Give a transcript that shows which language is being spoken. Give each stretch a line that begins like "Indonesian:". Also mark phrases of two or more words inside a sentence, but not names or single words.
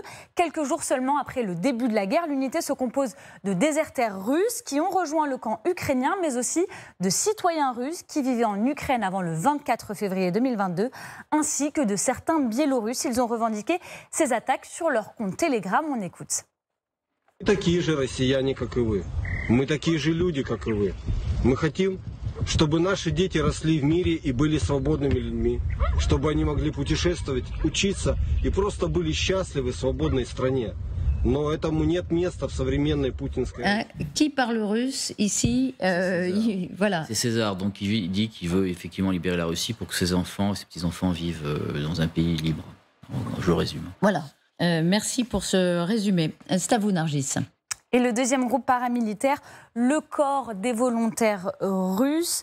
French: Quelques jours seulement après le début de la guerre, l'unité se compose de déserteurs russes qui ont rejoint le camp ukrainien, mais aussi de citoyens russes qui vivaient en Ukraine avant le 24 février 2022, ainsi que de certains Biélorusses. Ils ont revendiqué ces attaques sur leur compte Telegram. On écoute.
Russian: Такие же россияне, как и вы. Мы такие же люди, как и вы. Мы хотим, чтобы наши дети росли в мире и были свободными людьми, чтобы они могли путешествовать, учиться и просто были счастливы в свободной стране. Но этому нет места в современной путинской...
French: Qui parle russe ici voilà. C'est César, donc il dit qu'il veut effectivement libérer la Russie pour que ses enfants, ses petits-enfants vivent dans un pays libre. Je résume. Voilà. Merci pour ce résumé. C'est à vous, Nargis. Et le deuxième groupe paramilitaire, le corps des volontaires russes.